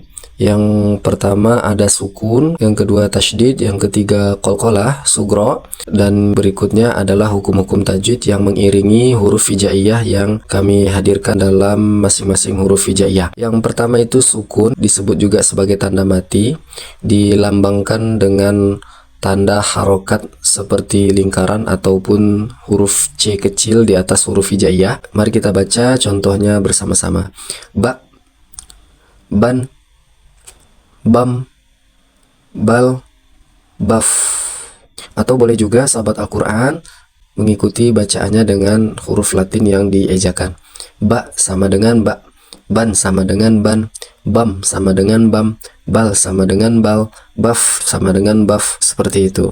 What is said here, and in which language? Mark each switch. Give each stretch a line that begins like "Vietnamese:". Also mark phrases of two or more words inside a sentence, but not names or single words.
Indonesian: Yang pertama ada sukun, yang kedua tasydid, yang ketiga qalqalah sugro, dan berikutnya adalah hukum-hukum tajwid yang mengiringi huruf hijaiyah yang kami hadirkan dalam masing-masing huruf hijaiyah. Yang pertama itu sukun, disebut juga sebagai tanda mati, dilambangkan dengan tanda harokat seperti lingkaran ataupun huruf C kecil di atas huruf hijaiyah. Mari kita baca contohnya bersama-sama.
Arabic: بَ، بَنْ، بَمْ، بَلْ، بَفْ.
Indonesian: Atau boleh juga sahabat Al-Quran mengikuti bacaannya dengan huruf Latin yang diejakan. Ba sama dengan ba, ban sama dengan ban, bam sama dengan bam, bal sama dengan bal, baf sama dengan baf, seperti itu.